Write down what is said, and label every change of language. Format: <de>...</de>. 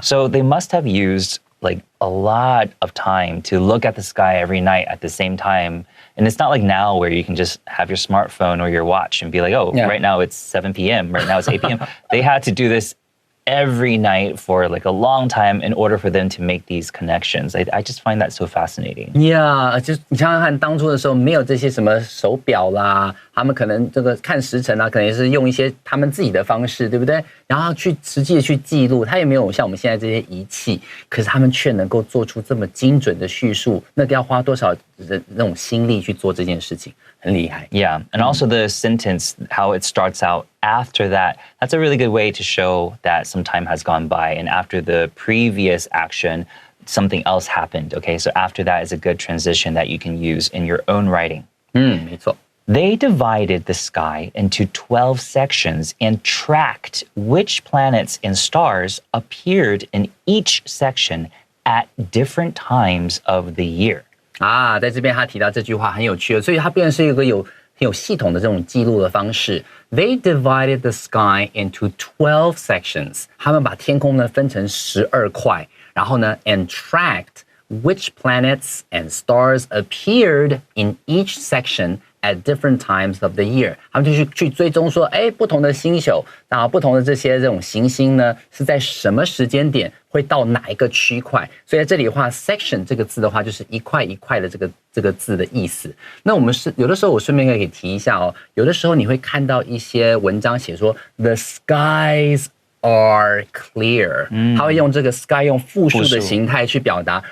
<en>So they must have used like a lot of time to look at the sky every night at the same time. And it's not like now where you can just have your smartphone or your watch and be like, oh, right now it's 7 p.m., right now it's 8 p.m. They had to do this every night for like a long time in order for them to make these connections. I just find that so fascinating.</en> <zh>Yeah, 就你想想看，当初的时候没有这些什么手表啦，他们可能这个看时辰啊，可能也是用一些他们自己的方式，对不对？然后去实际的去记录，他也没有像我们现在这些仪器，可是他们却能够做出这么精准的叙述，那要花多少那种心力去做这件事情，很厉害。</zh> <en>Yeah, and also the sentence, how it starts out after that, that's a really good way to show that some time has gone by, and after the previous action, something else happened, okay? So after that is a good transition that you can use in your own writing.</en> <zh>没错。</zh> <en>They divided the sky into 12 sections and tracked which planets and stars appeared in each section at different times of the year.</en> <zh>啊，在这边他提到这句话很有趣，所以它变成是一个很有系统的这种记录的方式。</zh> <en>They divided the sky into 12 sections.</en> <zh>他们把天空呢分成12块，然后呢</zh> <en>and tracked which planets and stars appeared in each section at different times of the year.</en> <zh>他们就去追踪说，不同的星宿，然后不同的这种行星呢，是在什么时间点会到哪一个区块？所以在这里的话 ，section 这个字的话，就是一块一块的这个字的意思。那我们有的时候我顺便可以提一下哦，有的时候你会看到一些文章写说</zh> <en>the skies are clear，</en> <zh>他会用这个 sky 用复数的形态去表达。</zh>